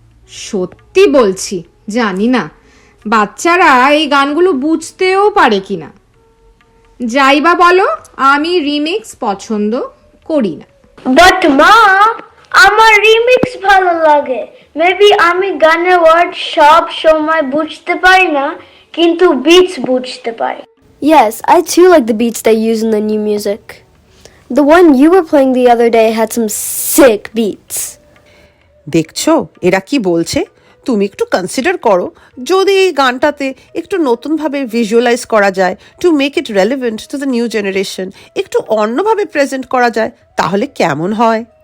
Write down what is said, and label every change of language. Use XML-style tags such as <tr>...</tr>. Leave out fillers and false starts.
<bn>সত্যি বলছি, জানি না বাচ্চারা এই গানগুলো বুঝতেও পারে কিনা। যাই বা বলো, আমি রিমিক্স পছন্দ করি না। বাট মা, আমার রিমিক্স ভালো লাগে। মেবি আমি গানের ওয়ার্ড সব সময় বুঝতে পারি না, কিন্তু বিটস বুঝতে পারি।</bn> <en>Yes, I too like the beats they use in the new music. The one you were playing the other day had some sick beats.</en> <bn>দেখছো এরা কি বলছে? তুমি একটু কনসিডার করো, যদি এই গানটাতে একটু নতুনভাবে ভিজুয়ালাইজ করা যায়,</bn> <en>to make it relevant to the new generation,</en> <bn>একটু অন্যভাবে প্রেজেন্ট করা যায়, তাহলে কেমন হয়?</bn>